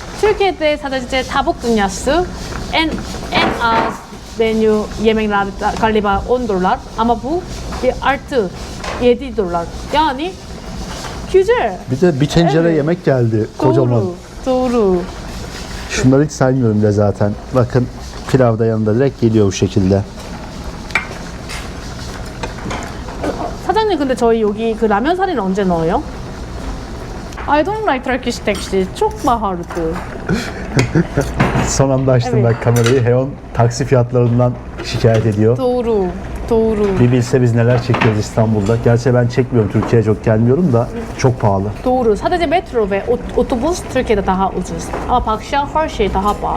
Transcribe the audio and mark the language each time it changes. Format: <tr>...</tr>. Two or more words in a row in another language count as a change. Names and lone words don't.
<tr>Türkiye'de sadece tavuk dünyası en az menü yemekler galiba 10 dolar ama bu bir artı 7 dolar. Yani güzel. Bir de bir tencere Evet. yemek geldi kocaman. Doğru. Şunları hiç saymıyorum bile zaten. Bakın pilav da yanında direkt geliyor bu şekilde.</tr> <ko>사장님 근데 저희 여기 그 라면 사리는 언제 넣어요?</ko> <en>I don't like Turkish taxi.</en> <tr>çok pahalıdı. Son anda açtım Evet. ben kamerayı. Heon taksi fiyatlarından şikayet ediyor. doğru. Doğru. Bir bilse biz neler çekiyoruz İstanbul'da. Gerçi ben çekmiyorum, Türkiye'ye çok gelmiyorum da çok pahalı. Doğru. Sadece metro ve otobüs Türkiye'de daha ucuz. Ama Pakistan her şey daha pahalı.</tr>